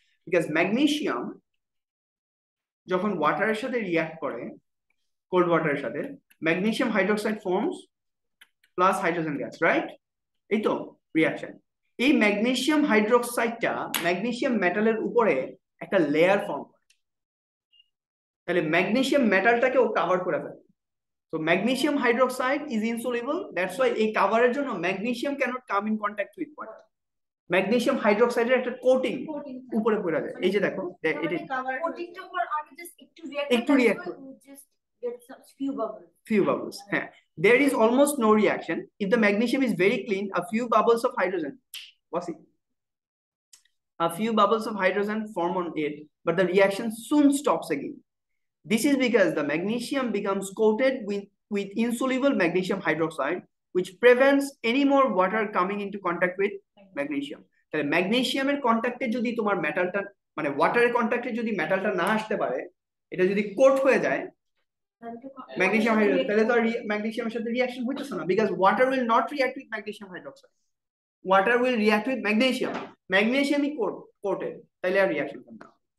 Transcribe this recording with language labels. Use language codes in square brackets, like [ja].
[bn] Because magnesium যখন ওয়াটারের সাথে react করে, কোল্ড ওয়াটারের সাথে, magnesium hydroxide forms plus hydrogen gas, right? এই তো রিয়াকশন। এই ম্যাগনেসিয়াম হাইড্রোক্সাইডটা ম্যাগনেসিয়াম মেটালের উপরে একটা লেয়ার ফর্ম করে, তাহলে ম্যাগনেসিয়াম মেটালটাকে ও কভার করে ফেলে। [en] So magnesium hydroxide is insoluble. That's why [bn] এই কভারের জন্য [en] magnesium cannot come in contact with water. [bn] Magnesium hydroxide এর একটা কোটিং উপরে পড়ে যায়। এই যে দেখো, এটা কোটিংটা উপর আমি জাস্ট একটু react [en] just get some few bubbles. [bn] হ্যাঁ, [en] there is almost no reaction if the magnesium is very clean. A few bubbles of hydrogen, what's it? A few bubbles of hydrogen form on it, but the reaction soon stops again. This is because the magnesium becomes coated with insoluble magnesium hydroxide, which prevents any more water coming into contact with magnesium. [bn] তাহলে ম্যাগনেসিয়ামের কন্ট্যাক্টে যদি তোমার মেটালটা, মানে ওয়াটারের কন্ট্যাক্টে যদি মেটালটা না আসতে পারে, এটা যদি কোট হয়ে যায় ম্যাগনেসিয়াম হাইড্রোক্সাইড, তাহলে তো ম্যাগনেসিয়ামের সাথে রিঅ্যাকশন হইতেছে না, [en] because water will not react with magnesium [bn] hydroxide, water will react with magnesium, ম্যাগনেসিয়ামই coated, তাহলে আর রিঅ্যাকশন হবে না।